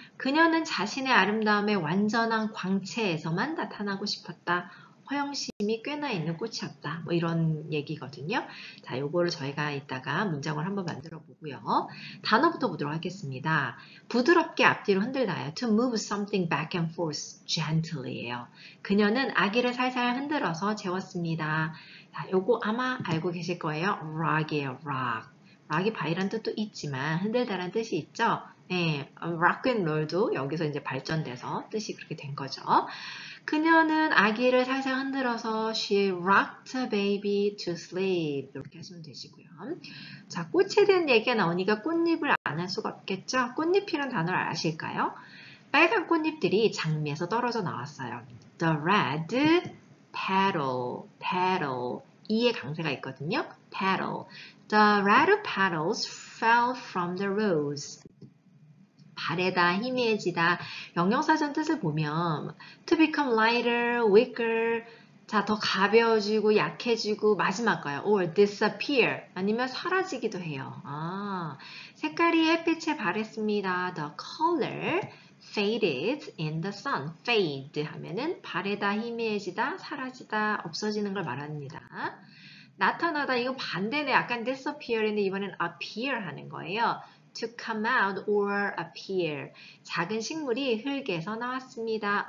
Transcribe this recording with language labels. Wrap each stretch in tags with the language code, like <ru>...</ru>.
<ko>그녀는 자신의 아름다움의 완전한 광채에서만 나타나고 싶었다. 허영심이 꽤나 있는 꽃이었다. 뭐 이런 얘기거든요. 자, 요거를 저희가 이따가 문장을 한번 만들어 보고요. 단어부터 보도록 하겠습니다. 부드럽게 앞뒤로 흔들다요.</ko> <en>To move something back and forth gently</en> <ko>예요. 그녀는 아기를 살살 흔들어서 재웠습니다. 자, 요거 아마 알고 계실 거예요. rock이에요. rock. 락이 바이란 뜻도 있지만 흔들다란 뜻이 있죠. 네, 락앤롤도 여기서 이제 발전돼서 뜻이 그렇게 된 거죠. 그녀는 아기를 살살 흔들어서</ko> <en>she rocked her baby to sleep</en> <ko>이렇게 하시면 되시고요. 자, 꽃에 대한 얘기가 나오니까 꽃잎을 안 할 수가 없겠죠. 꽃잎이란 단어를 아실까요? 빨간 꽃잎들이 장미에서 떨어져 나왔어요.</ko> <en>The red petal,</en> <ko>이의 강세가 있거든요.</ko> <en>petal. The red petals fell from the rose.</en> <ko>바래다, 희미해지다. 영영사전 뜻을 보면</ko> <en>to become lighter, weaker,</en> <ko>자, 더 가벼워지고 약해지고 마지막 거요.</ko> <en>or disappear</en> <ko>아니면 사라지기도 해요. 색깔이 햇빛에 바랬습니다.</ko> <en>The color faded in the sun.</en> <ko>fade 하면은 바래다, 희미해지다, 사라지다, 없어지는 걸 말합니다. 나타나다 이거 반대네. 약간</ko> <en>disappear</en> <ko>인데 이번엔 appear 하는 거예요.</ko> <en>To come out or appear.</en> <ko>작은 식물이 흙에서 나왔습니다.</ko>